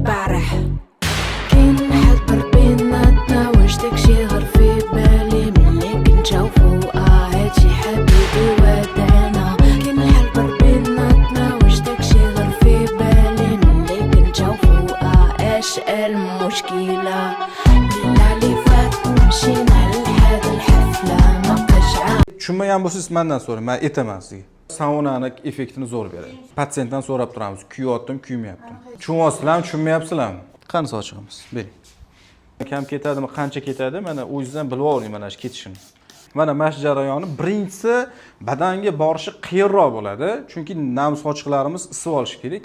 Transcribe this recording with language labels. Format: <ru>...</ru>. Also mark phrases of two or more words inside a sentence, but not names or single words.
<ar>فرح كاين حد بيناتنا واش داكشي غير في بالي ملي كنشوفو هادشي حبيبي ودانا كاين حد بيناتنا واش داكشي غير في بالي ملي كنشوفو اش المشكلة اللي فات مشينا لهاد الحفلة ما بقاش عام</ar> <uz>Tushunmagan bo'lsangiz mendan so'rang, men aytaman sizga. Saunani effektini zo'r beradi. Patsientdan so'rab turamiz, kuyyaptim, kuymayaptim. Tushunyapsizlarmi, tushunmayapsizlarmi? Qani sochig'imiz, bering. Kam ketadimi, qancha ketadi, mana o'zingizdan bilib oling mana shu ketishini. Mana mash jarayoni birinchisi badanga borishi qiyinroq bo'ladi, chunki nam sochiqlarimiz isib olishi kerak.</uz>